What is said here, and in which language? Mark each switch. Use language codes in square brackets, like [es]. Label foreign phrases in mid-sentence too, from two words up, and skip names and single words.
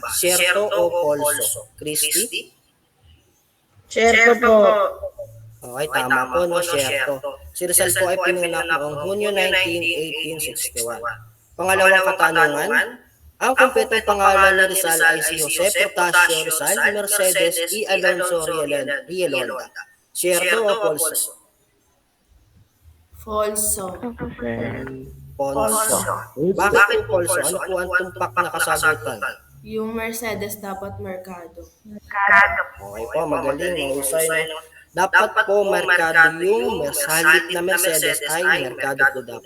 [es] Siyerto o falso? [tl] Christy? Siyerto po. Okay, tama po, no, siyerto. Si Rizal po ay pinanganak noong Hunyo 1861. Pangalawang katanungan, ang kumpletong pangalan ni Rizal ay si Jose Portasio Rizal Mercedes E. Alonso Rielonda. [es] Siyerto o falso? [tl] Falso. Falso. Bakit po falso? Ano po ang tumpak na kasagutan? Yung Mercedes dapat Mercado. Okay po, magaling, mahusay, no? Dapat po Mercado yung halip na Mercedes ay Mercado po dapat.